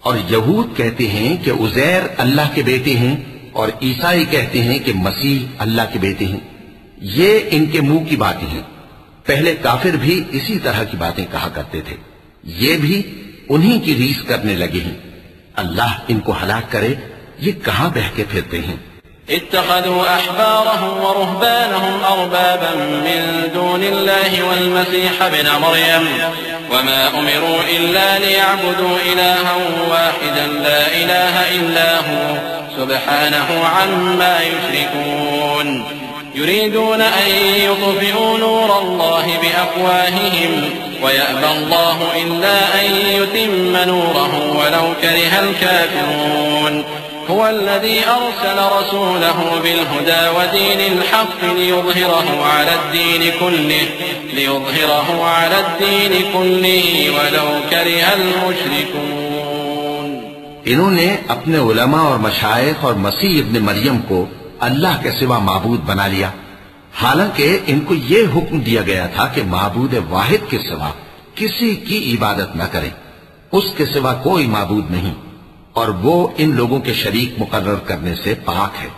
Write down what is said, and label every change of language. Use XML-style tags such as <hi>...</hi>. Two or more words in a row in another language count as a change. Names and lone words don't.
<ur>اور یہود کہتے ہیں کہ عزیر اللہ کے بیٹے ہیں اور عیسائی کہتے ہیں کہ مسیح اللہ کے بیٹے ہیں. یہ ان کے منہ کی باتیں ہیں۔ پہلے کافر بھی اسی طرح کی باتیں کہا کرتے تھے. یہ بھی انہیں کی ریس کرنے لگے ہیں۔ اللہ ان کو ہلاک کرے، یہ کہاں بہ کے پھرتے ہیں.</ur> <ar>اتخذوا أحبارهم ورهبانهم أربابا من دون الله والمسيح ابن مريم وما أمروا إلا ليعبدوا إلها واحدا لا إله إلا هو سبحانه عما يشركون يريدون أن يطفئوا نور الله بأفواههم ويأبى الله إلا أن يتم نوره ولو كره الكافرون هو الذي أرسل رسوله بالهدى ودين الحق ليظهره على الدين كله ولو كره المشركون।</ar> <ur>انہوں نے اپنے علما اور مشائخ اور مسیح ابن مریم کو اللہ کے سوا معبود بنا لیا، حالانکہ ان کو یہ حکم دیا گیا تھا کہ معبود واحد کے سوا کسی کی عبادت نہ کریں. اس کے سوا کوئی معبود نہیں اور وہ ان لوگوں کے شریک مقرر کرنے سے پاک ہے.</ur>